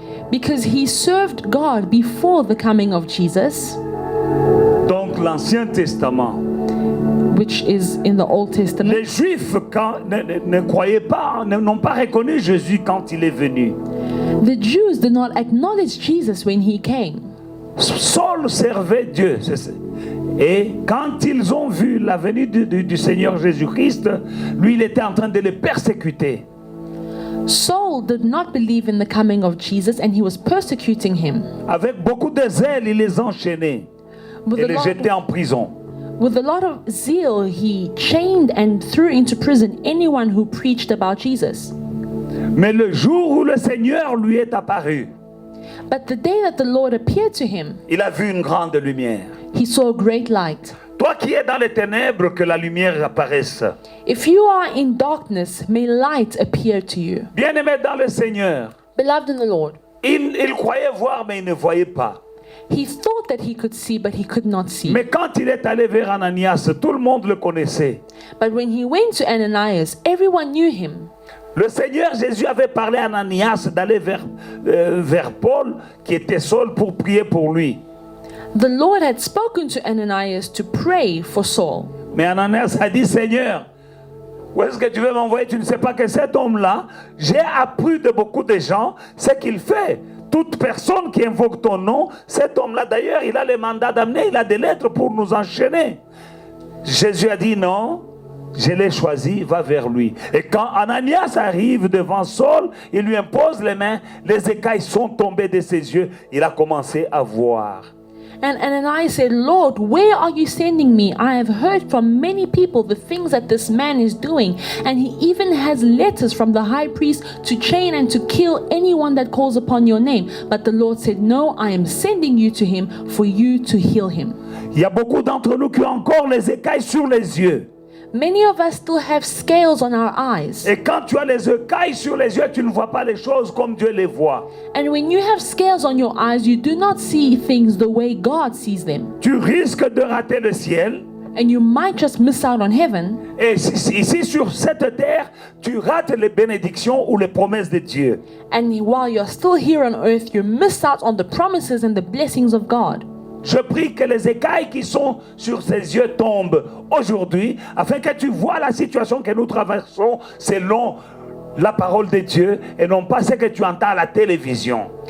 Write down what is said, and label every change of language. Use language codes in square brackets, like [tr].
[en] because he served God before the coming of Jesus, [fr] Donc l'Ancien Testament, [en] which is in the Old Testament. [fr] les Juifs ne croyaient pas, n'ont pas reconnu Jésus quand il est venu. [en] The Jews did not acknowledge Jesus when he came. [fr] Saul servait Dieu. Et quand ils ont vu la venue du Seigneur Jésus-Christ, lui, il était en train de les persécuter. [en] Saul did not believe in the coming of Jesus, and he was persecuting him. [fr] Avec beaucoup de zèle, il les enchaînait [en] With [fr] et [en] a [fr] les [en] lot, [fr] jetait en prison. [en] with a lot of zeal, he chained and threw into prison anyone who preached about Jesus. [fr] Mais le jour où le Seigneur lui est apparu, [en] But the day that the Lord appeared to him, [fr] il a vu une grande lumière. [en] he saw a great light. [fr] Toi qui es dans les ténèbres, que la lumière apparaisse. [en] If you are in darkness, may light appear to you. [fr] Bien-aimé dans le Seigneur, [en] Beloved in the Lord, [fr] il croyait voir, mais il ne voyait pas. [en] he thought that he could see, but he could not see. [fr] Mais quand il est allé vers Ananias, tout le monde le connaissait. [en] But when he went to Ananias, everyone knew him. [fr] Le Seigneur Jésus avait parlé à Ananias d'aller vers Paul, qui était Saul, pour prier pour lui. [en] The Lord had spoken to Ananias to pray for Saul. [fr] Mais Ananias a dit, Seigneur, où est-ce que tu veux m'envoyer? Tu ne sais pas que cet homme-là, j'ai appris de beaucoup de gens ce qu'il fait. Toute personne qui invoque ton nom, cet homme-là, d'ailleurs, il a le mandat d'amener, il a des lettres pour nous enchaîner. Jésus a dit non, je l'ai choisi, va vers lui. Et quand Ananias arrive devant Saul, il lui impose les mains, les écailles sont tombées de ses yeux, il a commencé à voir. [en] And Ananias said, Lord, where are you sending me? I have heard from many people the things that this man is doing. And he even has letters from the high priest to chain and to kill anyone that calls upon your name. But the Lord said, no, I am sending you to him for you to heal him. [fr] Il y a beaucoup d'entre nous qui ont encore les écailles sur les yeux. [en] Many of us still have scales on our eyes. [fr] Et quand tu as les écailles sur les yeux, tu ne vois pas les choses comme Dieu les voit. [en] And when you have scales on your eyes, you do not see things the way God sees them. [fr] Tu risques de rater le ciel. [en] And you might just miss out on heaven. [fr] Et ici sur cette terre, tu rates les bénédictions ou les promesses de Dieu. [en] And while you're still here on earth, you miss out on the promises and the blessings of God. [fr] Je prie que les écailles qui sont sur ses yeux tombent aujourd'hui, afin que tu vois la situation que nous traversons selon la parole de Dieu et non pas ce que tu entends à la télévision.